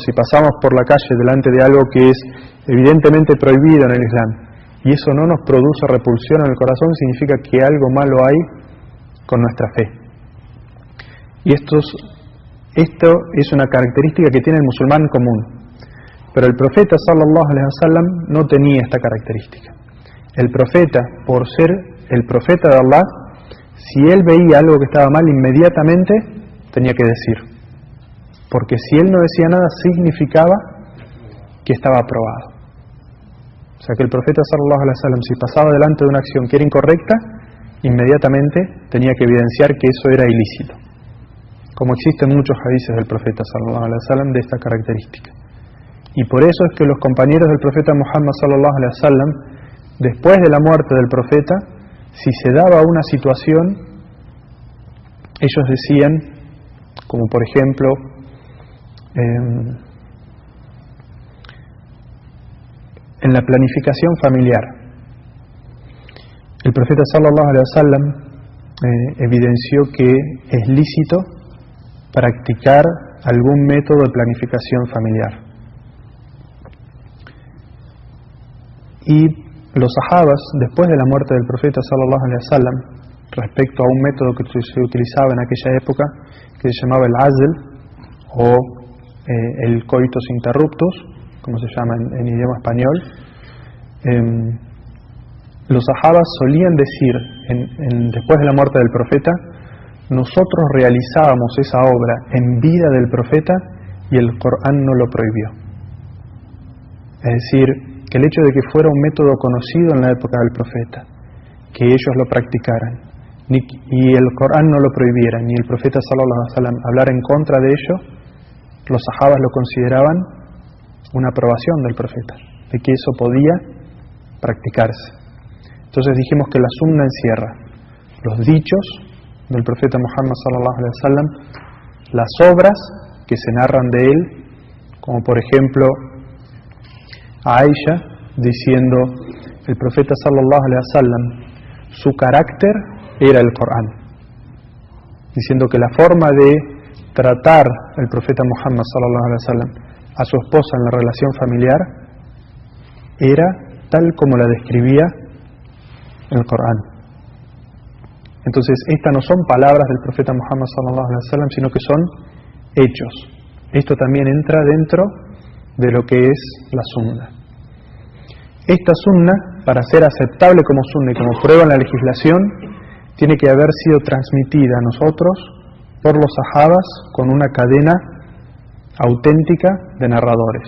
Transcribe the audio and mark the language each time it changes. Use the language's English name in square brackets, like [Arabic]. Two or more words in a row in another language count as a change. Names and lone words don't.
[Spanish] Si pasamos por la calle delante de algo que es evidentemente prohibido en el Islam y eso no nos produce repulsión en el corazón, significa que algo malo hay con nuestra fe. Y esto es una característica que tiene el musulmán común. Pero el profeta [Arabic] صلى الله عليه وسلم [Spanish] no tenía esta característica. El profeta, por ser el profeta de Allah, si él veía algo que estaba mal, inmediatamente tenía que decir. Porque si él no decía nada, significaba que estaba aprobado. O sea que el profeta [Arabic] صلى الله عليه وسلم, [Spanish] si pasaba delante de una acción que era incorrecta, inmediatamente tenía que evidenciar que eso era ilícito. Como existen muchos hadices del profeta [Arabic] صلى الله عليه وسلم [Spanish] de esta característica. Y por eso es que los compañeros del profeta Muhammad [Arabic] صلى الله عليه وسلم, [Spanish] después de la muerte del profeta, si se daba una situación, ellos decían, como por ejemplo, en la planificación familiar, el profeta [Arabic] صلى الله عليه وسلم [Spanish] evidenció que es lícito practicar algún método de planificación familiar. Y los sahabas, después de la muerte del profeta [Arabic] صلى الله عليه وسلم, [Spanish] respecto a un método que se utilizaba en aquella época, que se llamaba el azl, o el [Latin] coitus interruptus, [Spanish] como se llama en idioma español, los sahabas solían decir, después de la muerte del profeta, nosotros realizábamos esa obra en vida del profeta y el Corán no lo prohibió. Es decir, que el hecho de que fuera un método conocido en la época del profeta, que ellos lo practicaran, y el Corán no lo prohibiera, ni el profeta [Arabic] صلى الله عليه وسلم [Spanish] hablar en contra de ello, los sahabas lo consideraban una aprobación del profeta, de que eso podía practicarse. Entonces dijimos que la sunna encierra los dichos del profeta Muhammad [Arabic] صلى الله عليه وسلم, [Spanish] las obras que se narran de él, como por ejemplo a Aisha diciendo el profeta [Arabic] صلى الله عليه وسلم, [Spanish] su carácter era el Corán, diciendo que la forma de tratar el profeta Muhammad [Arabic] صلى الله عليه وسلم [Spanish] a su esposa en la relación familiar era tal como la describía el Corán. Entonces estas no son palabras del profeta Muhammad [Arabic] صلى الله عليه وسلم, [Spanish] sino que son hechos. Esto también entra dentro de lo que es la sunna. Esta sunna, para ser aceptable como sunna y como prueba en la legislación, tiene que haber sido transmitida a nosotros por los sahabas con una cadena auténtica de narradores.